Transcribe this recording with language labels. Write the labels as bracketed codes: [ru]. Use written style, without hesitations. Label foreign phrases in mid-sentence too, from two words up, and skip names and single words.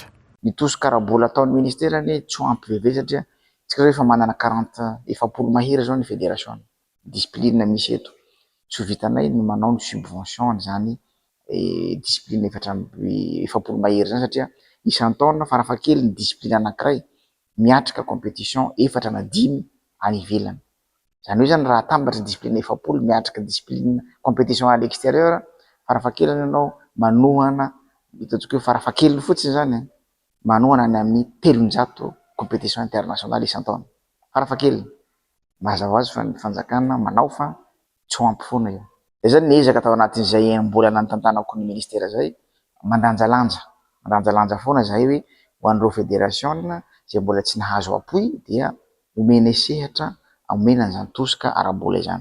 [mg] Mitosika karabola ataon'ny ministerany tsy ho ampy veve satria tsika rehefa manana 40 mahira zao ny [fr] fédération discipline [mg] misy eto tsy ho vitanay ny manao ny subvention zany discipline efapolo mahira zany satria isan-taona farafahakeliny ny discipline anankiray miatrika compétition 4 na 5 any ivelany. Zany hoe zany raha atambatra discipline efapolo miatrika [fr] discipline compétition à l'extérieur [mg] farafahakeliny ianao manohana hitatsika hoe farafahakeliny fotsiny zany manohana any amin'ny 300 [fr] compétition internationale [mg] isan-taona farafahakeliny. Mazava ho azy fa ny fanjakana manao fa tsy ho ampy foana io. Izay zany niezaka tao anatin'izay mbola nanotantanako ny ministera zay mandanjalanja foana zahay hoe ho an'ireo fédération zay mbola tsy nahazo apoy dia omena sehatra omena an'izany tosika ara-bola izany.